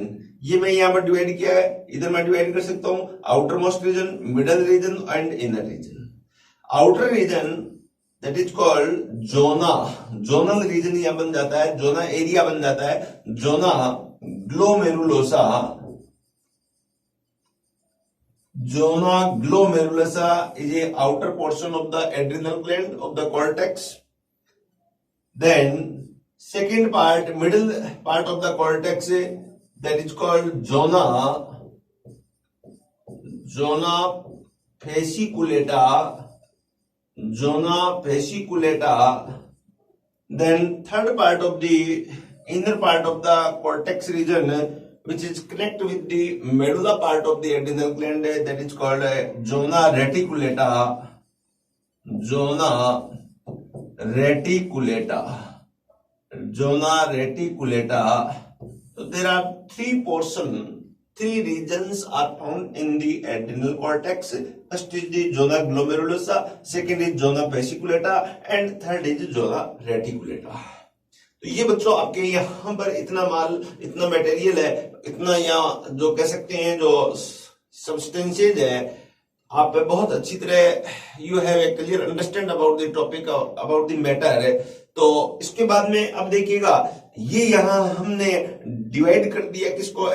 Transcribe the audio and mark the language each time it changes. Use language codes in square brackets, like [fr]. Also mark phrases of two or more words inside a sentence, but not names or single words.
[hi] ये मैं यहां पर डिवाइड किया है, इधर मैं डिवाइड कर सकता हूं [en] outer most region, middle region and inner region. outer region that is called zona, zonal region [hi] यहां बन जाता है, [en] zona area [hi] बन जाता है, [en] zona glomerulosa, zona glomerulosa is a outer portion of the adrenal gland of the cortex. Then second part, middle part of the cortex, that is called zona, zona fasciculata, zona fasciculata. Then third part of the inner part of the cortex region, which is connect with the medulla part of the adrenal gland, that is called zona reticulata, zona reticulata, zona reticulata. So there are three regions are found in the adrenal cortex. First is the zona glomerulosa, second is zona fasciculata and third is zona reticulata. [hi] तो ये बच्चों आपके यहाँ पर इतना माल, इतना मटेरियल है, इतना यहाँ जो कह सकते हैं जो सब्सटेंसेज है, आप बहुत अच्छी तरह [en] you have a clear understand about the topic, about the matter. [hi] तो इसके बाद में अब देखिएगा, ये यहाँ हमने डिवाइड कर दिया किसको?